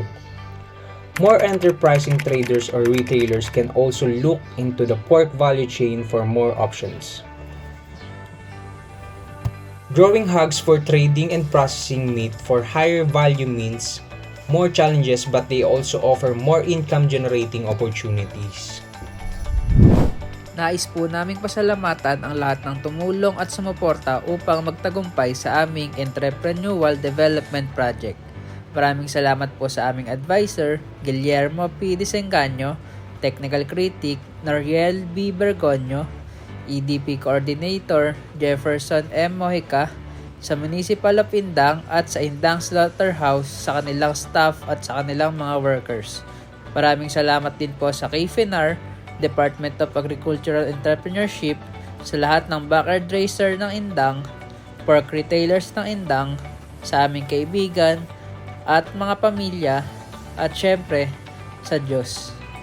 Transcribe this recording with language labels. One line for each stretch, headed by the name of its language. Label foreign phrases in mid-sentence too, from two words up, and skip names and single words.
English: More enterprising traders or retailers can also look into the pork value chain for more options. Growing hogs for trading and processing meat for higher value means more challenges, but they also offer more income generating opportunities.
Filipino: Nais po naming pasalamatan ang lahat ng tumulong at sumuporta upang magtagumpay sa aming Entrepreneurial Development Project. Maraming salamat po sa aming advisor, Guillermo P. Desengaño,
English: Technical Critic,
Filipino: Noriel B. Bergonio,
English: EDP Coordinator,
Filipino: Jefferson M. Mojica, sa Municipal of Indang at sa Indang Slaughterhouse, sa kanilang staff at sa kanilang mga workers. Maraming salamat din po sa KFINAR, Department of Agricultural Entrepreneurship, sa lahat ng
English: backyard racer
Filipino: ng Indang,
English: pork retailers
Filipino: ng Indang, sa aming kaibigan at mga pamilya, at syempre sa Diyos.